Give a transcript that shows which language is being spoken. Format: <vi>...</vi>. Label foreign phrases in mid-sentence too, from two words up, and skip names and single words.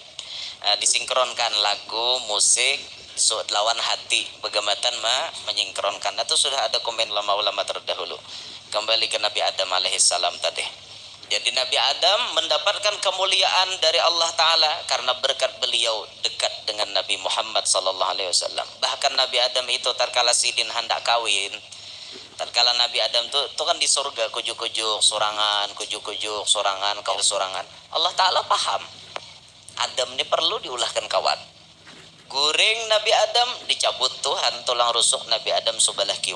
<bjn>Disinkronkan lagu musik lawan hati begamatan menyinkronkan.</bjn> <id>Itu sudah ada komen ulama-ulama terdahulu. Kembali ke Nabi Adam alaihissalam tadi. Jadi Nabi Adam mendapatkan kemuliaan dari Allah Ta'ala karena berkat beliau dekat dengan Nabi Muhammad</id> <ar>sallallahu alaihi wasallam.</ar> <bjn>Bahkan Nabi Adam itu tatkala sidin hendak kawin, tatkala Nabi Adam tuh kan di surga kujuk-kujuk sorangan, kujuk-kujuk sorangan, kau sorangan. Allah Ta'ala paham Adam ini perlu diulahkan kawan. Guring Nabi Adam dicabut Tuhan tulang rusuk Nabi Adam sebelah kiwa.</bjn>